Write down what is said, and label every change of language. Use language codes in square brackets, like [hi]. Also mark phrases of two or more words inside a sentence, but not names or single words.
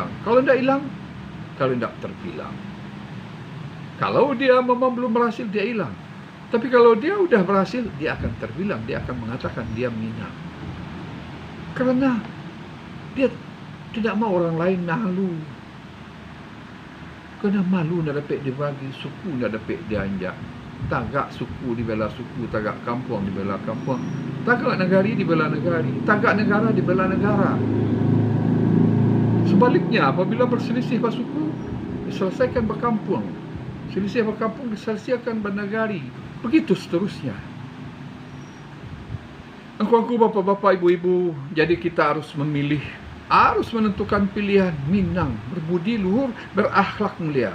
[id] Kalau tidak hilang, kalau tidak terbilang. Kalau dia memang belum berhasil, dia hilang. Tapi kalau dia udah berhasil, dia akan terbilang, dia akan mengatakan dia Minang. Karena dia tidak mau orang lain malu. Karena malu nak dapat dibagi, suku nak dapat dianjak. [min] Tagak suku dibela suku, tagak kampung dibela kampung, tagak negari dibela negari, tagak negara dibela negara. [id] Sebaliknya, apabila berselisih bersuku, diselesaikan berkampung. Selisih berkampung diselesaikan bernegari. Begitu seterusnya. Aku bapak-bapak, ibu-ibu, jadi kita harus memilih, harus menentukan pilihan Minang, berbudi luhur, berakhlak mulia.